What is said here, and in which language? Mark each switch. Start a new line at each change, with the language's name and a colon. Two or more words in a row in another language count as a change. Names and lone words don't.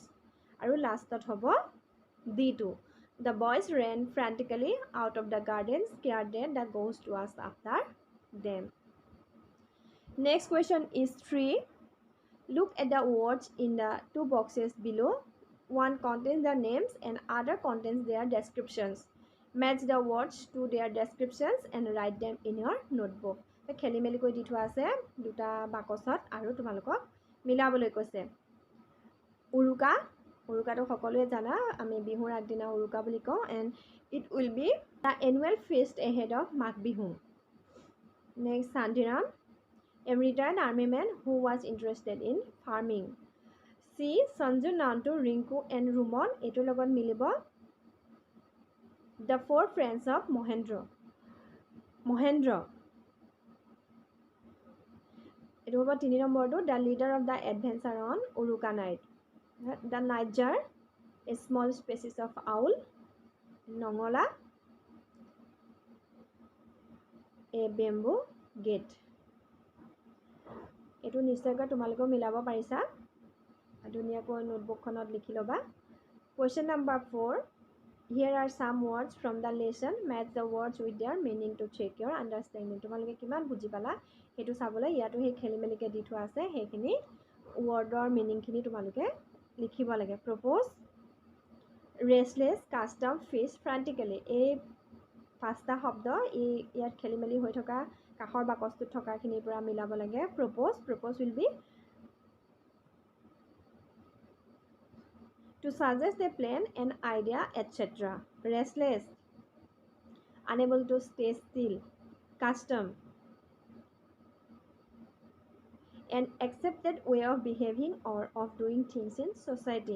Assamese: আৰু লাষ্টত হ'ব
English: D2 the boys ran frantically out of the garden scared that the ghost was after them. Next question is 3. Look at the words in the 2 boxes below. One contains the names and other contains their descriptions. Match the words to their descriptions and write them in your notebook.
Assamese: খেলি মেলি কৈ দি থোৱা আছে দুটা বাকচত আৰু তোমালোকক মিলাবলৈ কৈছে. উৰুকাটো সকলোৱে জানা, আমি বিহুৰ আগদিনা উৰুকা বুলি কওঁ.
English: And it will be the annual feast ahead of Magh Bihu. Next Shantiram, a retired army man who was interested in farming. চি সঞ্জু নান্টু ৰিংকু এণ্ড ৰুমন
Assamese: এইটোৰ লগত মিলিব
English: the four friends of Mahendra
Assamese: এইটো হ'ব 3 নম্বৰটো
English: the leader of the adventure on Uruka night the nightjar a small species of owl নঙলা a bamboo gate
Assamese: এইটো নিশ্চয়কৈ তোমালোকেও মিলাব পাৰিছা ধুনীয়াকৈ নোটবুকখনত লিখি ল'বা
English: question number 4 Here are some words from the lesson match the words with their meaning to check your understanding
Assamese: তোমালোকে কিমান বুজি পালা সেইটো চাবলৈ ইয়াতো সেই খেলিমেলিকে দি থোৱা আছে সেইখিনি
English: word meaning
Assamese: তোমালোকে লিখিব লাগে
English: propose restless custom fish frantically
Assamese: এই পাঁচটা শব্দ এই ইয়াত খেলিমেলি হৈ থকা কাষৰ বাকচটোত থকাখিনিৰ পৰা মিলাব লাগে
English: propose will be to suggest a plan, an idea, etc. Restless, unable to stay still. Custom, an accepted way of behaving or of doing things in society.